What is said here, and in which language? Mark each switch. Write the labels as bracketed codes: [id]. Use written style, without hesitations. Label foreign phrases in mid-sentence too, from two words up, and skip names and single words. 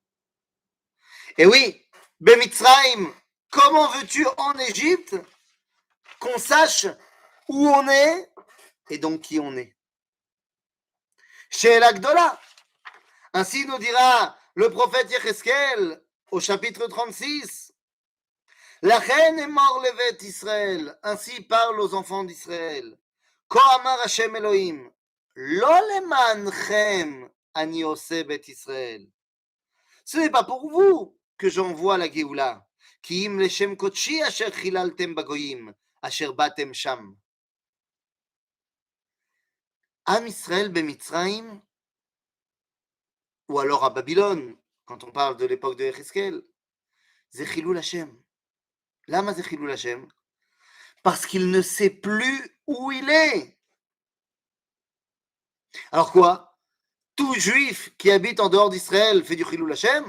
[fr] Et oui, Bemitzraïm, comment veux-tu en Égypte qu'on sache où on est et donc qui on est? Chez l'Agdola. Ainsi nous dira le prophète Yecheskel au chapitre 36. [he] לכן אמור לבית ישראל. [fr] Ainsi parle aux enfants d'Israël. [he] כה אמר השם אלוהים. לא למענכם אני עושה בית ישראל. [fr] Ce n'est pas pour vous que j'envoie la Géoula. [he] כי אם לשם קדשי אשר חללתם בגוים, אשר באתם שם. עם ישראל במצרים, [fr] ou alors à Babylone, quand on parle de l'époque de Yecheskel, c'est [he] חילול השם. [fr] Lama c'est [he] חילול השם? [fr] Parce qu'il ne sait plus où il est. Alors quoi? Tout juif qui habite en dehors d'Israël fait du [he] חילול השם?